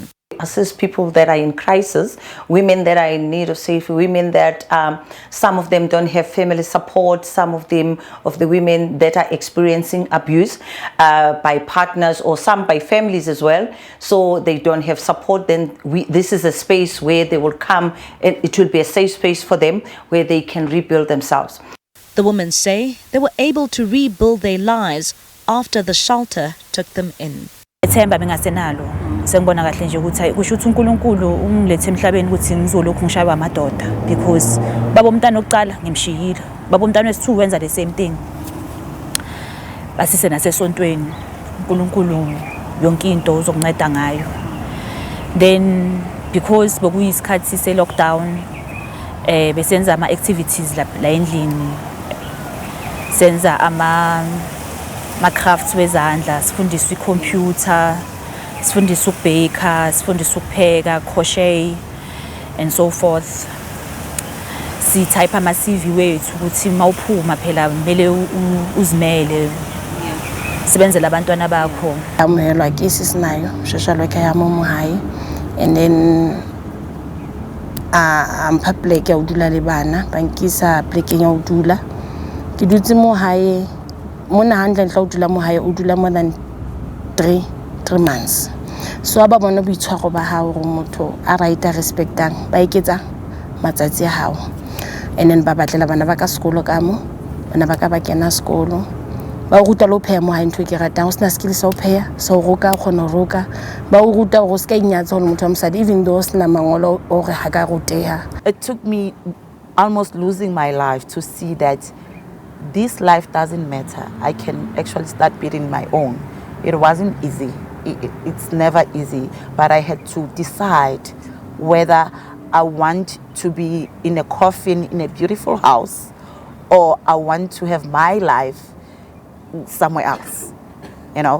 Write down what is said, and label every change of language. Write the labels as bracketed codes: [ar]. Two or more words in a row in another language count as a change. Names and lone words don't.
[en] Assist people that are in crisis, women that are in need of safety, women that some of them don't have family support, some of the women that are experiencing abuse by partners, or some by families as well, so they don't have support. Then this is a space where they will come, and it will be a safe space for them where they can rebuild themselves. The women say they were able to rebuild their lives after the shelter took them in. [zu] Ethemba bengasenalo sengibona kahle nje ukuthi hayi kusho ukuthi uNkulunkulu ungilethe emhlabeni ukuthi ngizolokhu ngishaywa amadoda because baba umntana oqala ngimshiyile, baba umntana wesi-2 wenza [en] the same thing. [zu] Basise nasesontweni uNkulunkulu yonke into uzokunceda ngayo. Then because bekuyisikhathi se-lockdown besenza ama-activities la endlini, senza ama-crafts wezandla, sifundiswa i-computer, sifundiswa ukubheka, sifundiswa ukupheka, [en] crochet and so forth. [zu] Si-type ama-CV wethu ukuthi mawuphuma phela kumele uzimele sibenzele abantwana bakho. [st] Amohelwa ke sisinayo [en] social worker [st] ya mo hae, [en] and then [st] mpha pleke ya ho dula le bana ba nkisa plekeng ya ho dula. Ke dutse mo hae mona handle ntla ho dula mo hae o dula [en] more than 3 months. [st] So ba bona boitshwaro ba hao gore motho a right a respectang ba iketsa matsatsi a hao, [en] and then [st] ba batlela bana ba ka sekolo ka mo, bana ba ka ba kena sekolo, ba o ruta lo pheya mo hae ntho ke ratang o sena skill sa ho pheya sa ho roka khona ho roka, ba o ruta go ska inyatsa ho motho wa mosadi [en] even though [st] sena mangolo o re ha ka ruteha. [en] It took me almost losing my life to see that this life doesn't matter. I can actually start building my own. It wasn't easy. It's never easy, but I had to decide whether I want to be in a coffin in a beautiful house or I want to have my life somewhere else, you know.